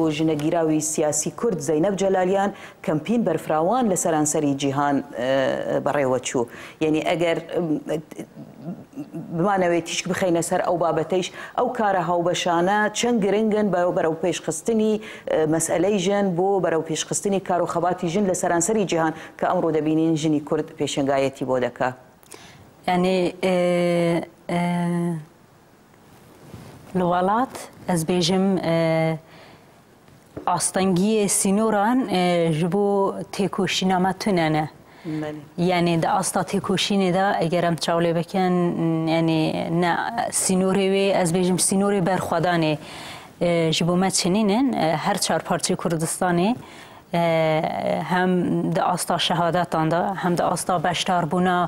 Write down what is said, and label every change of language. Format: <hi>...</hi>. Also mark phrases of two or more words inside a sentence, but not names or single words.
<ckb>ژنەگیراوی سیاسی کورد زەینەب جەلالیان کەمپین بەرفراوان لە سەرانسەری جیهان بەڕێوە چوو یعنی ئەگەر بمانەوێت تیشک بخەینە سەر ئەو بابەتەیش ئەو کارە هاوبەشانە چەند گرنگن بەرەو پێشخستنی مەسئلەی ژن بۆ بەرەو پێشخستنی کار و خەباتی ژن لە سەرانسەری جیهان کە ئەمڕۆ دەبینین ژنی کورد پێشنگایەتی بۆ دەکا.</ckb> <ku>یعنی لە وڵات ئەس بێژم ئاستەنگیە سینۆران ji bo têkoşînama tunene. Yani da asta têkoşînê da eger em çawlê bikin yani ne sînorê wê ez bêjim sînorê berxwedanê ji bo me çinînin her çar parçê Kurdistanê hem di asta şehadetan da hem de asta beşdarbûna</ku>